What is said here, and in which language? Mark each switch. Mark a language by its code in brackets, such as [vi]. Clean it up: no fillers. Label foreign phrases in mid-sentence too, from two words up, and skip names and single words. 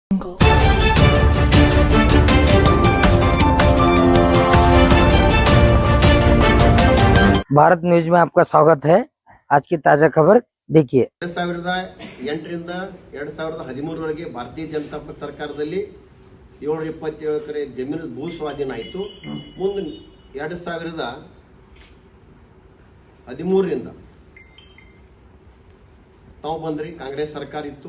[hi] भारत न्यूज में आपका स्वागत है। आज की ताजा खबर देखिए। [kn] 2008ರಿಂದ 2013 ಭಾರತೀಯ ಜನತಾ ಪಕ್ಷ ಸರ್ಕಾರದಲ್ಲಿ 727 ಎಕರೆ ಜಮೀನು ಭೂ ಸ್ವಾಧೀನ ಆಯಿತು. ಮುಂದೆ 2013ರಿಂದ ತಾವು ಬಂದ್ರಿ, ಕಾಂಗ್ರೆಸ್ ಸರ್ಕಾರ ಇತ್ತು.